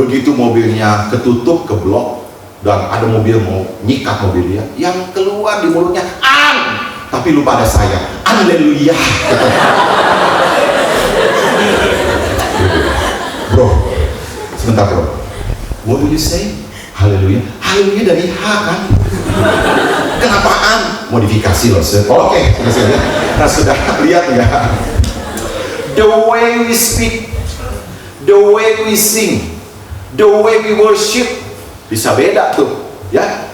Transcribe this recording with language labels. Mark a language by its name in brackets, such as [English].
[Indonesian] Begitu mobilnya ketutup, keblok, dan ada mobil mau nyikat mobil dia, yang keluar di mulutnya, tapi lupa ada saya, haleluya. Bro, sebentar bro, [English] what will you say? [Indonesian] Haleluya, haleluya dari H kan? Kenapaan? Modifikasi loh. Oke, nah sudah lihat nggak? [English] The way we speak, the way we sing, the way we worship [Indonesian] bisa beda tuh, ya.